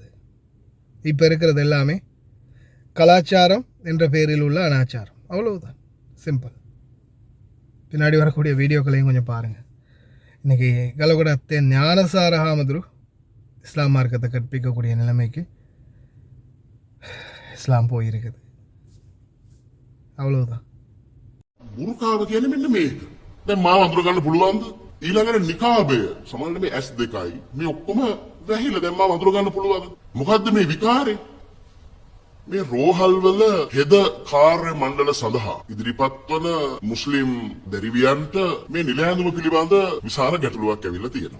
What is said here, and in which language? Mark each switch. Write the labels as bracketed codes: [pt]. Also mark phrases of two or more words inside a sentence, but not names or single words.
[ta] இப்போ இருக்கிறது எல்லாமே கலாச்சாரம் என்ற பெயரில் உள்ள அனாச்சாரம், அவ்வளவுதான், சிம்பிள். பின்னாடி வரக்கூடிய வீடியோக்களையும் கொஞ்சம் பாருங்கள். இன்றைக்கி கலகொட அத்தே ஞானசார ஹாமதுரு இஸ்லாம் மார்க்கத்தை கற்பிக்கக்கூடிய நிலைமைக்கு இஸ்லாம் போயிருக்குது, අவ்வளவுதான். [si] බුරුකාව කියන්නේ මෙන්න මේක. දැන් මාව අඳුර ගන්න පුළුවන්ද? ඊළඟට නිකාබය සමහරවිට මේ S2යි මේ ඔක්කොම වැහිලා දැන් මාව අඳුර ගන්න පුළුවන්ද? මොකද්ද මේ විකාරේ? මේ රෝහල්වල හෙද කාර්ය මණ්ඩල සඳහා ඉදිරිපත් වන මුස්ලිම් දැරිවියන්ට මේ නිලැඳුම පිළිබඳ විශාල ගැටලුවක් ඇවිල්ලා තියෙනවා.